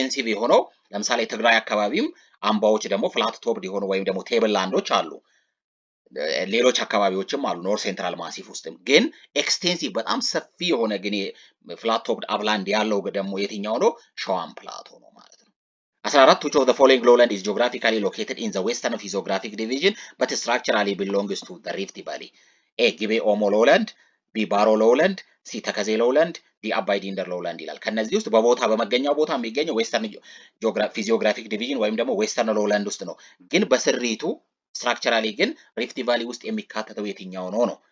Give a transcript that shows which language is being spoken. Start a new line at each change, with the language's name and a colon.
Amharic: የሆነው ለምሳሌ ትግራይ አካባቢም አምባዎች ደግሞ ፍላት ቶፕድ የሆኑ ወይም ደግሞ ቴብል ላንዶች አሉ። ሌሎች አካባቢዎችም አሉ ኖርት ሴንትራል ማሲፍ ውስጥም። ግን ኤክስቴንሲቭ በጣም ሰፊ የሆነ ግን ፍላት ቶፕድ አፕላንድ ያለው ደግሞ የትኛው ነው? ሸዋን ፕላቶ ነው ማለት ነው።
English: 14 which of the following lowland is geographically located in the western physiographic division but structurally belongs to the Rift Valley?
Amharic: A ጊቤ ኦሞ lowland, B ባሮ lowland, C ተከዜ lowland, D አባይ ዲንደር lowland ይላል። ከነዚህ ውስጥ በቦታ በመገኛው ቦታ የሚገኘው ዌስተርን ፊዚዮግራፊክ ዲቪዥን ወይም ደግሞ ዌስተርን ሎውላንድ ውስጥ ነው። ግን በስሪቱ ስትራክቸራሊ ግን ሪፍት ቫሊ ውስጥ የሚካተተው የትኛው ነው ነው?